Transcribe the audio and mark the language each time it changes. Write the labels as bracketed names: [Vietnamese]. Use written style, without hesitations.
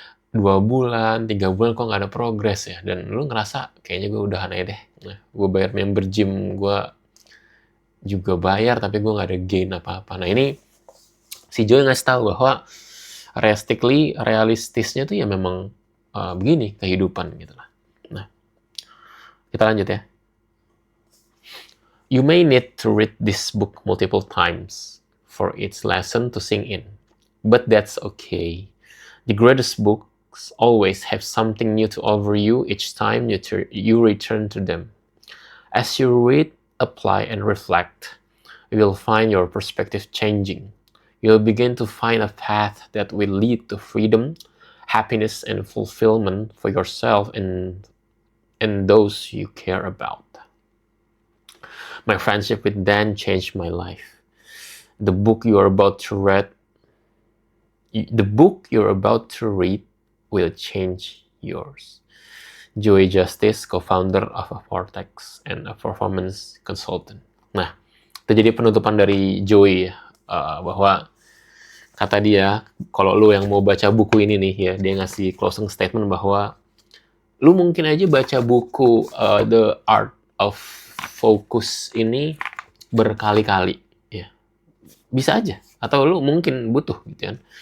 [Indonesian] 2 bulan, 3 bulan kok nggak ada progres ya, dan lu ngerasa kayaknya gue udahan aja deh. Nah, gue bayar member gym, gue juga bayar tapi gue nggak ada gain apa-apa. Nah ini si Joy ngasih tahu bahwa realistisnya tuh ya memang begini kehidupan gitu lah. Nah, kita lanjut ya. [English] You may need to read this book multiple times for its lesson to sink in, but that's okay. The greatest books always have something new to offer you each time you return to them. As you read, apply, and reflect, you will find your perspective changing. You'll begin to find a path that will lead to freedom, happiness, and fulfillment for yourself and those you care about. My friendship with Dan changed my life. The book you're about to read will change yours. Joy Justice, co-founder of Vortex and a performance consultant. [Indonesian] Nah, itu jadi penutupan dari Joy ya, bahwa kata dia, kalau lu yang mau baca buku ini nih ya, dia ngasih [English] closing statement [Indonesian] bahwa lu mungkin aja baca buku The Art of Focus ini berkali-kali ya, bisa aja, atau lu mungkin butuh gitu kan,